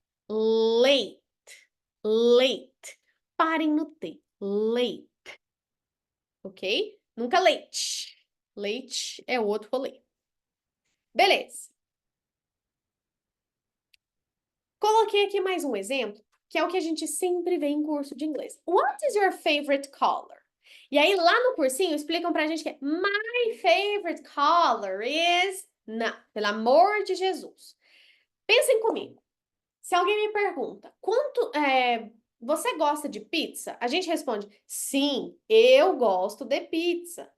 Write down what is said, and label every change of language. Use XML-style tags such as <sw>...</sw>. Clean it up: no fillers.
<pt>Late, late. Parem no T. Late. Ok? Nunca leite. Leite é outro rolê. Beleza. Coloquei aqui mais um exemplo, que é o que a gente sempre vê em curso de inglês.</pt> <en>What is your favorite color?</en> <pt>E aí, lá no cursinho, explicam pra gente que é</pt> <en>My favorite color is...</en> <pt>Não, pelo amor de Jesus. Pensem comigo. Se alguém me pergunta, você gosta de pizza? A gente responde, sim, eu gosto de pizza.</pt>